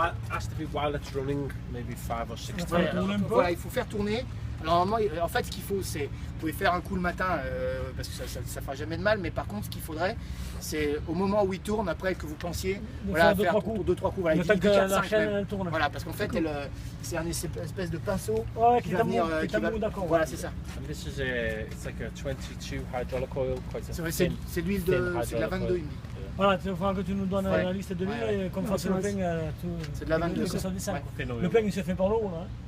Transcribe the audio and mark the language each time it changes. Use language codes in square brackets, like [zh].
[en] Has to be while it's running, maybe 5 or 6 times. [fr] Voilà, il faut faire tourner. Alors, normalement, en fait, ce qu'il faut, c'est, vous pouvez faire un coup le matin, parce que ça ne fera jamais de mal, mais par contre, ce qu'il faudrait, c'est au moment où il tourne, après que vous pensiez, voilà, faire 2-3 coups. Voilà, le temps que la chaîne tourne. Voilà, parce qu'en fait, c'est un espèce de pinceau qui va venir. Voilà, c'est ça. [en] And this is it's like a 22 hydraulic oil, quite a [fr] c'est l'huile de la 22, il me dit. Voilà, il faudra que tu nous donnes la liste de l'huile et qu'on fasse le pain. C'est de la 22. Le pain, il se fait par l'eau, là.